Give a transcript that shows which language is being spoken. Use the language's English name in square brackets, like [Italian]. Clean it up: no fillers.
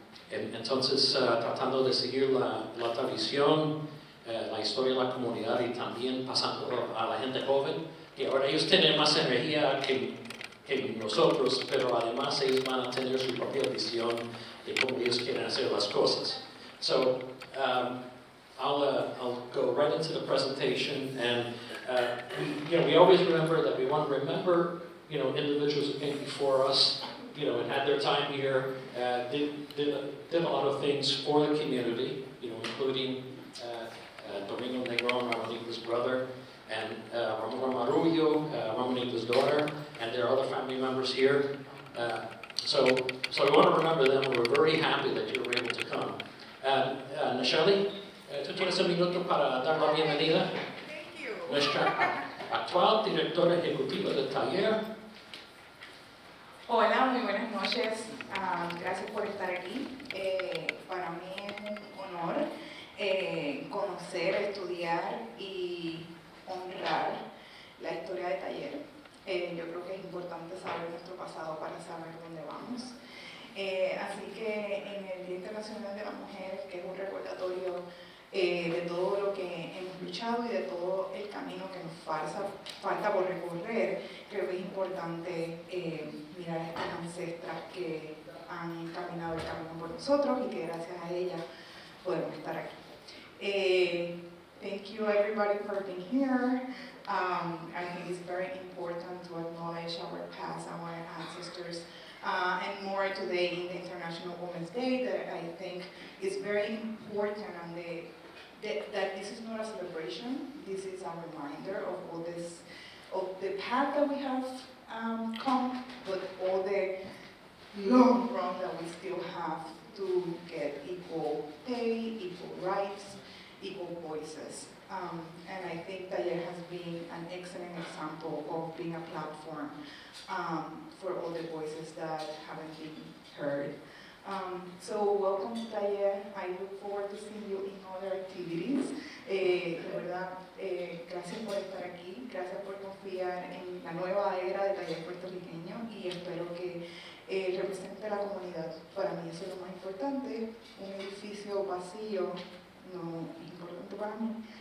[Spanish] Entonces tratando de seguir la tradición, la historia de la comunidad, y también pasando a la gente joven, que ahora ellos tienen más energía que nosotros, pero además ellos van a tener su propia visión de cómo ellos quieren hacer las cosas. [English] So I'll go right into the presentation, and we always remember that we want to remember individuals who came before us, and had their time here, did a lot of things for the community, including Domingo Negron, Ramonita's brother, and Ramona Marullo, Ramonita's daughter, and there are other family members here. So we want to remember them, and we're very happy that you were able to come. [Spanish] Nacheli, ¿tú tienes un minuto para dar la bienvenida? [English] Thank you. [Spanish] Nuestra actual directora ejecutiva del taller. Hola, muy buenas noches. Gracias por estar aquí. Para mí es un honor conocer, estudiar y honrar la historia de taller. Yo creo que es importante saber nuestro pasado para saber dónde vamos. Así que en el Día Internacional de la Mujer, que es un recordatorio de todo lo que hemos luchado y de todo el camino que nos falta por recorrer, creo que es importante mirar a estas ancestras que han caminado el camino por nosotros y que gracias a ellas podemos estar aquí. [English] Thank you everybody for being here. I think it's very important to acknowledge our past, our ancestors, and more today in the International Women's Day, that I think is very important, and that this is not a celebration. This is a reminder of all this, of the path that we have come, but all the long run that we still have to get equal pay, equal rights, equal voices. And I think that it has been an excellent example of being a platform for all the voices that haven't been heard. So welcome to Taller. I look forward to seeing you in other activities. [Spanish] De verdad, gracias por estar aquí, gracias por confiar en la nueva era de Taller puertorriqueño y espero que represente a la comunidad. Para mí eso es lo más importante. Un edificio vacío no es importante para mí.